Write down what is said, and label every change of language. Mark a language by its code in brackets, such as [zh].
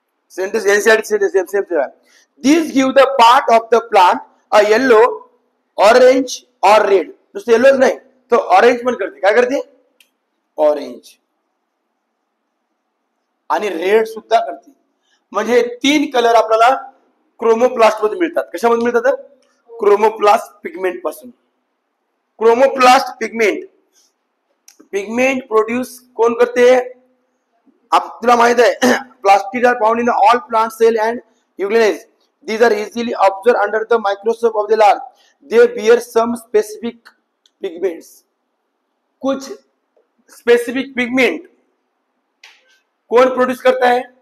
[en] Sentence this give the part of the plant a yellow, orange और red. [mr] नुसतं येल्लोच नाही, तो ऑरेंज पण करते. काय करते? ऑरेंज आणि रेड सुद्धा करते. म्हणजे 3 कलर आपल्याला क्रोमोप्लास्ट मध्ये मिळतात. कशामध्ये मिळतात? क्रोमोप्लास्ट पिगमेंट पासून. क्रोमोप्लास्ट पिगमेंट, पिगमेंट प्रोड्यूस कोण करते? तुला माहित आहे, [en] Plastid are found in all plant cell and euglenas. These are easily observed under the microscope of the large. They bear some specific pigments. [hi] कुछ स्पेसिफिक पिगमेंट कौन produce करता है?